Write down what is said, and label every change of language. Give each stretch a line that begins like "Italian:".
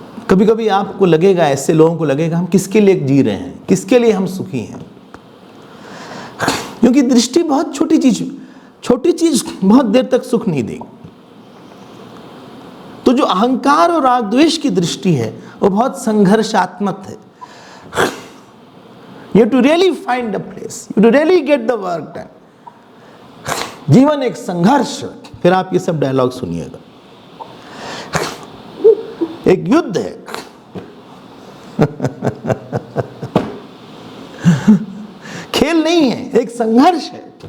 Hindi: कभी कभी आपको लगेगा, ऐसे लोगों को लगेगा, हम किसके लिए जी रहे हैं, किसके लिए हम सुखी हैं। क्योंकि दृष्टि बहुत छोटी चीज बहुत देर तक सुख नहीं देगी। तो जो अहंकार और राग द्वेष की दृष्टि है वो बहुत संघर्षात्मक है।
English: You have to really find a place, you have to really get the work done.
Hindi: जीवन एक संघर्ष। फिर आप ये सब डायलॉग सुनिएगा। एक युद्ध है। खेल नहीं है, एक संघर्ष है।